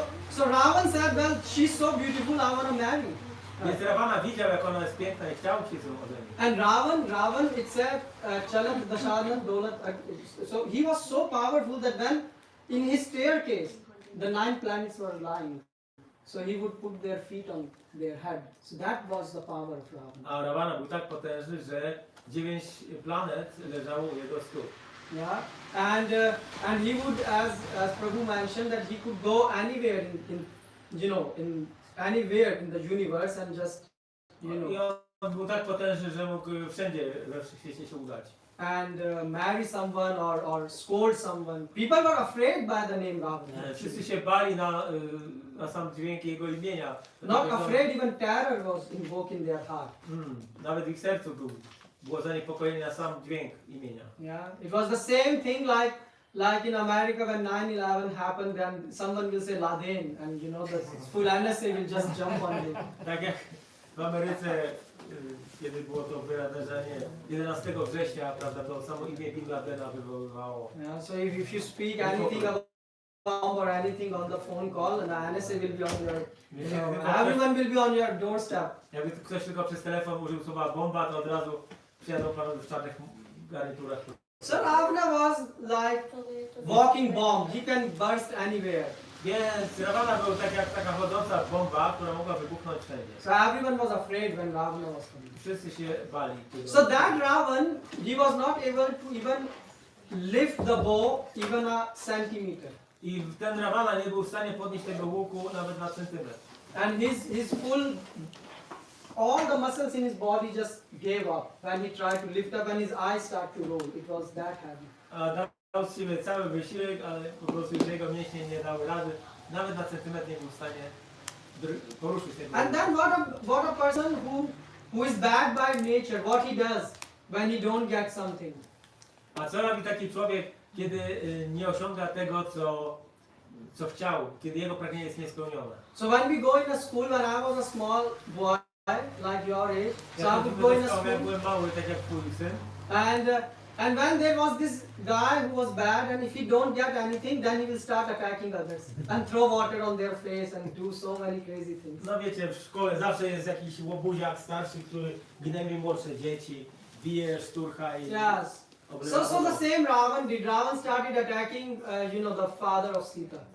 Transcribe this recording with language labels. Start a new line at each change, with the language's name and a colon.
English: So Ravan said, well, she's so beautiful, I want to marry.
Polish: Więc Ravana widział, jak ona jest piękna i chciał się z nią ożenić.
English: And Ravan, it said, Chalat Dasharan Dolat. So he was so powerful that when in his staircase, the 9 planets were lying. So he would put their feet on their head. So that was the power of Ravan.
Polish: A Ravana był tak potężny, że 9 planet leżało u jego stóp.
English: Yeah, and he would, as Prabhu mentioned, that he could go anywhere in anywhere in the universe and just, you know,
Polish: I on był tak potężny, że mógł wszędzie we wszechświecie się udać.
English: and marry someone or scold someone. People were afraid by the name Ravana.
Polish: Wszyscy się bali na sam dźwięk jego imienia.
English: Not afraid, even terror was invoked in their heart.
Polish: Nawet w ich sercu było zaniepokojenie na sam dźwięk imienia.
English: Yeah, it was the same thing like in America when 9/11 happened, then someone will say Laden, and you know the full NSA will just jump on it.
Polish: Tak jak w Ameryce, kiedy było to wydarzenie 11 września, prawda, to samo imię Bin Ladena wywoływało.
English: Yeah, so if you speak anything about bomb or anything on the phone call, and the NSA will be on your, you know, everyone will be on your doorstep.
Polish: Jakby ktoś tylko przez telefon użył słowa bomba, to od razu przyjadą panowie w czarnych garniturach.
English: So Ravana was like walking bomb. He can burst anywhere.
Polish: Więc Ravana był tak jak taka chodząca bomba, która mogła wybuchnąć wszędzie.
English: So everyone was afraid when Ravana was coming.
Polish: Wszyscy się bali tego.
English: So that Ravan, he was not able to even lift the bow even a centimeter.
Polish: I ten Ravana nie był w stanie podnieść tego łuku nawet na centymetr.
English: And his full, all the muscles in his body just gave up when he tried to lift up and his eyes started to roll. It was that heavy.
Polish: A dał z siebie cały wysiłek, ale po prostu jego mięśnie nie dały rady. Nawet na centymetr nie był w stanie poruszyć tego.
English: And then what a person who is bad by nature, what he does when he don't get something.
Polish: A co robi taki człowiek, kiedy nie osiąga tego, co chciał, kiedy jego pragnienie jest niespełnione?
English: So when we go in a school, when I was a small boy, like your age, so I would go in a
Polish: Jak
English: school
Polish: byłem mały, tak jak twój syn,
English: And when there was this guy who was bad, and if he don't get anything, then he will start attacking others and throw water on their face and do so many crazy things.
Polish: No wiecie, w szkole zawsze jest jakiś łobuziak starszy, który gnębi młodsze dzieci, bije, szturcha i
English: Yes.
Polish: oblewa
English: So the
Polish: wodą.
English: same Ravan did. Ravan started attacking, the father of Sita.